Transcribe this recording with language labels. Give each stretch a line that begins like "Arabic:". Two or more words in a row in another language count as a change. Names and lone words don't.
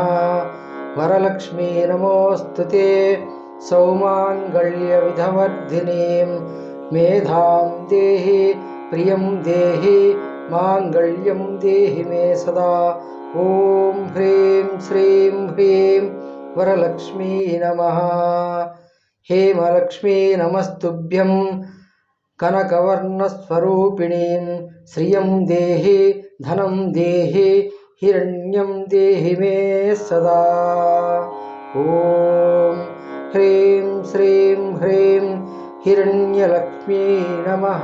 Sanskrit: వరలక్ష్మీ నమోస్తుతే సౌమాంగళ్య విధవర్ధినీం మేధాం దేహి ప్రియం దేహి మాంగళ్యం దేహి మే సదా. ఓం హ్రీం శ్రీం హ్రీం వరలక్ష్మీ నమః. हेमलक्ष्मी नमस्तुभ्यं कनकवर्णस्वरूपिणीं श्रियं देहि धनं देहि हिरण्यं देहि मे सदा। ॐ ह्रीं श्रीं ह्रीं हिरण्यलक्ष्मी नमः।